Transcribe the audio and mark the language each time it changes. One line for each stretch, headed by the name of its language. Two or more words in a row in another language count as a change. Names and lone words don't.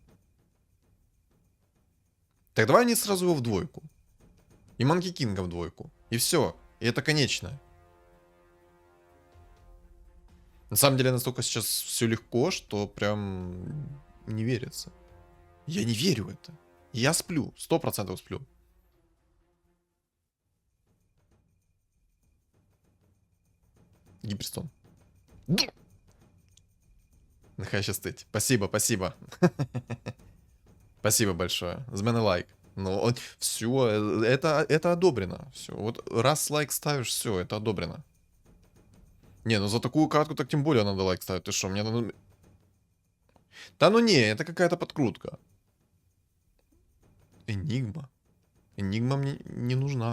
Russian: Так давай не сразу его в двойку. И Манки Кинга в двойку. И все. И это конечное. На самом деле настолько сейчас все легко, что прям не верится. Я не верю в это. Я сплю. 100% сплю. Гиперстон.
Ukrainian: Нехай щастить.
Russian: Спасибо, спасибо. Спасибо большое.
Ukrainian: З мене лайк.
Russian: Ну, все, это одобрено. Все. Вот раз лайк ставишь, все, это одобрено. Не, ну за такую катку так тем более надо лайк ставить. Ты что, мне надо... Да ну не, это какая-то подкрутка. Энигма. Энигма мне не нужна.